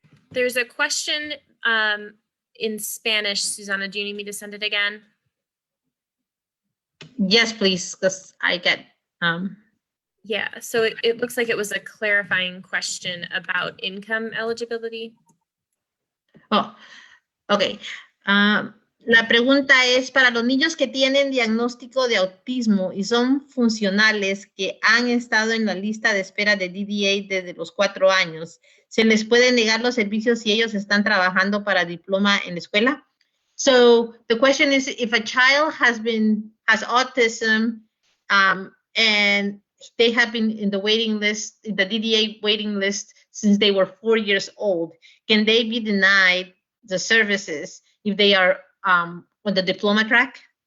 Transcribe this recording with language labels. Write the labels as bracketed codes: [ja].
[en] There's a question in Spanish. Susana, do you need me to send it again? Yes, please, because I get... Yeah, so it looks like it was a clarifying question about income eligibility. Oh, ok. [es] La pregunta es para los niños que tienen diagnóstico de autismo y son funcionales que han estado en la lista de espera de DDA desde los 4 años. ¿Se les puede negar los servicios si ellos están trabajando para diploma en la escuela? [en] So the question is, if a child has autism and they have been in the waiting list, the DDA waiting list since they were 4 years old, can they be denied the services if they are on the diploma track?